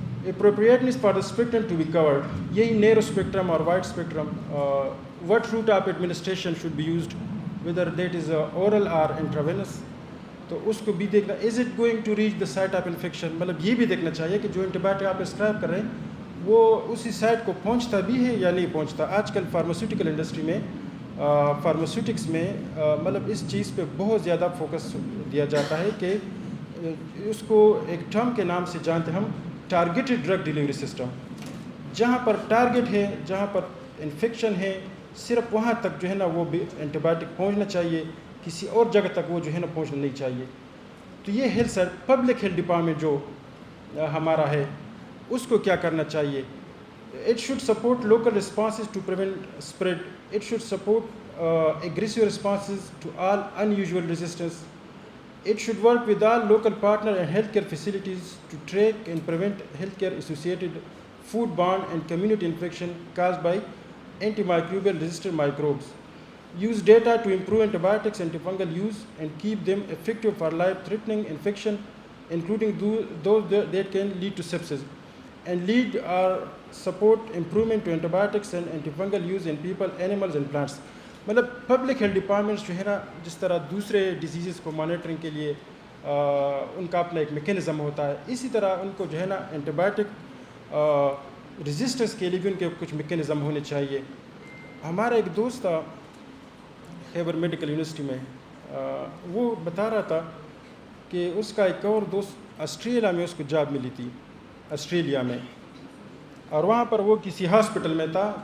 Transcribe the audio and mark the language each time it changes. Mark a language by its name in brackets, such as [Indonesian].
[English] Appropriateness for the spectrum to be covered. Yahi narrow spectrum or wide spectrum. What route of administration should be used, whether that is oral or intravenous. [Urdu] تو اس کو بھی دیکھنا, [English] is it going to reach the site of infection. [Urdu] مطلب یہ بھی دیکھنا چاہیے کہ جو اینٹی بایوٹک آپ پرسکرائب کر رہے ہیں وہ اسی سائٹ کو پہنچتا بھی ہے یا نہیں پہنچتا. آج کل فارماسیوٹیکل انڈسٹری میں فارماسیوٹکس میں مطلب اس چیز پہ بہت زیادہ فوکس دیا جاتا ہے کہ اس کو ایک ٹرم کے نام سے جانتے ہیں ہم, ٹارگیٹڈ ڈرگ ڈیلیوری سسٹم. جہاں پر ٹارگیٹ ہے, جہاں پر انفیکشن ہے, صرف وہاں تک جو ہے نا وہ بھی اینٹی بایوٹک پہنچنا چاہیے, کسی اور جگہ تک وہ جو ہے نا پہنچنا نہیں چاہیے. تو یہ ہیلتھ پبلک ہیلتھ ڈپارٹمنٹ جو ہمارا ہے اس کو کیا کرنا چاہیے. [English] It should support local responses to prevent spread. It should support aggressive responses to all unusual resistance. It should work with all local partner and healthcare facilities to track and prevent healthcare associated foodborne and community infection caused by antimicrobial resistant microbes. Use data to improve antibiotics and antifungal use and keep them effective for life-threatening infection, including those that can lead to sepsis. And lead or support improvement to antibiotics and antifungal use in people, animals and plants. [Urdu] مطلب public health departments جو ہے نا جس طرح دوسرے diseases کو monitoring کے لیے ان کا اپنا ایک میکینزم ہوتا ہے, اسی طرح ان کو جو ہے نا اینٹی بایوٹک ریزسٹنس کے لیے بھی ان کے کچھ میکینزم ہونے چاہیے. ہمارا ایک دوست تھا خیبر میڈیکل یونیورسٹی میں, وہ بتا رہا تھا کہ اس کا ایک اور دوست آسٹریلیا میں اس کو جاب ملی تھی آسٹریلیا میں, اور وہاں پر وہ کسی ہاسپٹل میں تھا.